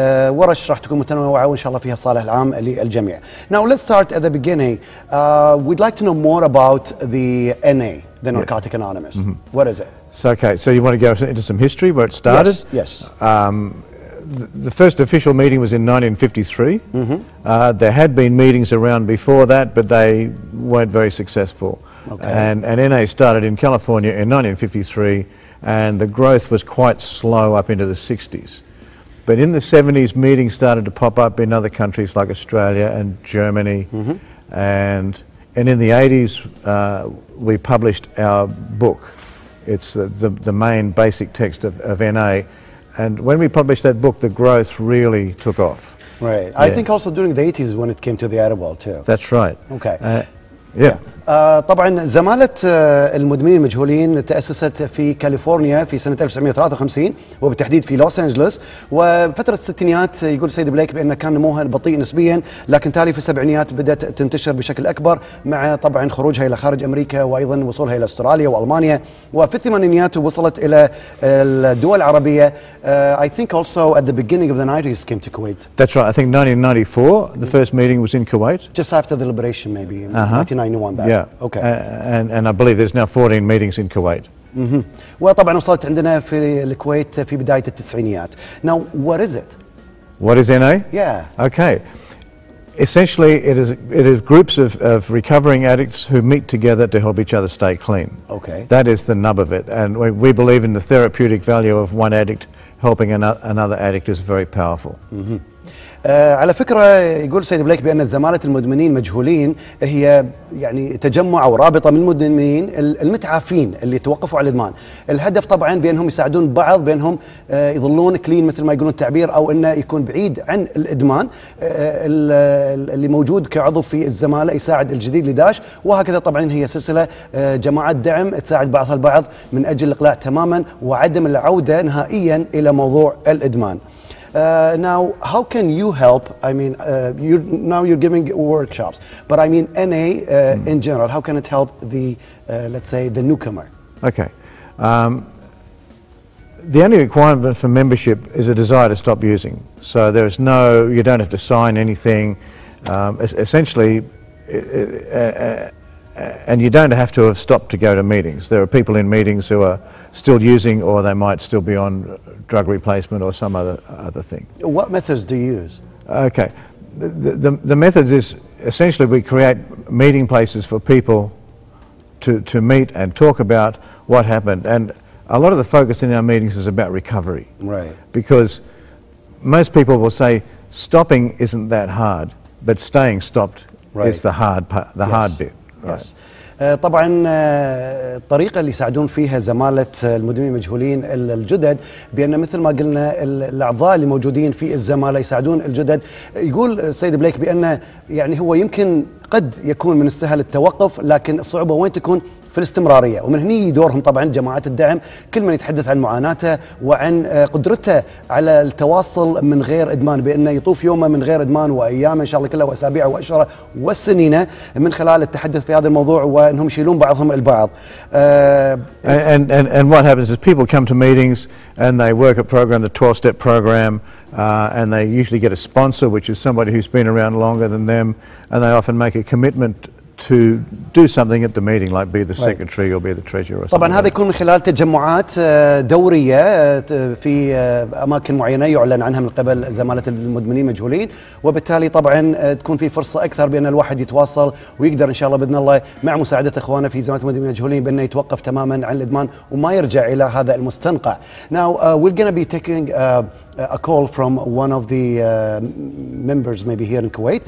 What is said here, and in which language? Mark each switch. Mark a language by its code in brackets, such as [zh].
[ar] ورش راح تكون متنوعه وان شاء الله فيها الصالح العام للجميع. [en] Now let's start at the beginning. We'd like to know more about the NA, the Narcotic Anonymous. What is it? So, okay, so you want to go into some history where it started? Yes. The first official meeting was in 1953. There had been meetings around before that, but they weren't very successful. Okay. And NA started in California in 1953, and the growth was quite slow up into the 60s. But in the 70s, meetings started to pop up in other countries like Australia and Germany. And in the 80s, we published our book. It's the main basic text of NA. And when we published that book, the growth really took off. Right. I think also during the 80s when it came to the Arab world too. That's right. Okay. Yeah. [ar] طبعا زمالة المدمنين المجهولين تأسست في كاليفورنيا في سنة 1953 وبالتحديد في لوس أنجلوس، وفترة الستينيات يقول السيد بليك بأن كان نموها بطيء نسبيا، لكن تالي في السبعينيات بدأت تنتشر بشكل أكبر مع طبعا خروجها إلى خارج أمريكا وأيضا وصولها إلى أستراليا وألمانيا، وفي الثمانينيات وصلت إلى الدول العربية. [en] I think also at the beginning of the 90s came to Kuwait. That's right. I think 1994 the first meeting was in Kuwait. Just after the liberation maybe in 1991 that. Yeah. Okay. And I believe there's now 14 meetings in Kuwait. [ar] وطبعا وصلت عندنا في الكويت في بداية التسعينيات. [en] Now what is it? What is NA? Yeah. Okay. Essentially it is groups of recovering addicts who meet together to help each other stay clean. Okay. That is the nub of it, and we believe in the therapeutic value of one addict helping another addict is very powerful. [ar] على فكرة يقول السيد بليك بأن زمالة المدمنين المجهولين هي يعني تجمع أو رابطة من المدمنين المتعافين اللي توقفوا على الإدمان. الهدف طبعا بأنهم يساعدون بعض بأنهم يظلون كلين مثل ما يقولون التعبير، أو أنه يكون بعيد عن الإدمان. اللي موجود كعضو في الزمالة يساعد الجديد لداش، وهكذا طبعا هي سلسلة جماعات دعم تساعد بعضها البعض من أجل الإقلاع تماما وعدم العودة نهائيا إلى موضوع الإدمان. [en] Now, how can you help? I mean, you're giving workshops, but I mean NA in general. How can it help the, let's say, the newcomer? Okay. The only requirement for membership is a desire to stop using. So there is you don't have to sign anything. Essentially, and you don't have to have stopped to go to meetings. There are people in meetings who are still using, or they might still be on drug replacement or some other thing. What methods do you use? Okay. The method is essentially we create meeting places for people to meet and talk about what happened. And a lot of the focus in our meetings is about recovery. Right. Because most people will say stopping isn't that hard, but staying stopped is the hard part, hard bit. Yes. [ar] طبعا الطريقة اللي يساعدون فيها زمالة المدمنين المجهولين الجدد بأن مثل ما قلنا الأعضاء اللي موجودين في الزمالة يساعدون الجدد. يقول السيد بليك بأن يعني هو يمكن قد يكون من السهل التوقف، لكن الصعوبة وين تكون؟ في الاستمرارية، ومن هني دورهم طبعا جماعات الدعم، كل من يتحدث عن معاناته وعن قدرته على التواصل من غير إدمان، بأنه يطوف يومه من غير إدمان وأيام إن شاء الله كلها وأسابيع وأشهر والسنين من خلال التحدث في هذا الموضوع وأنهم يشيلون بعضهم البعض. [en] And what happens is people come to meetings and they work a program, the 12-step program, and they usually get a sponsor, which is somebody who's been around longer than them, and they often make a commitment to do something at the meeting, like be the secretary or be the treasurer or something. [ar] طبعا هذا يكون من خلال تجمعات دورية في أماكن معينة يعلن عنها من قبل زمالة المدمنين مجهولين، وبالتالي طبعا تكون في فرصة أكثر بأن الواحد يتواصل ويقدر إن شاء الله بإذن الله مع مساعدة إخوانه في زمالة المدمنين مجهولين بأنه يتوقف تماما عن الإدمان وما يرجع إلى هذا المستنقع. [en] Now we're going to be taking a call from one of the members maybe here in Kuwait.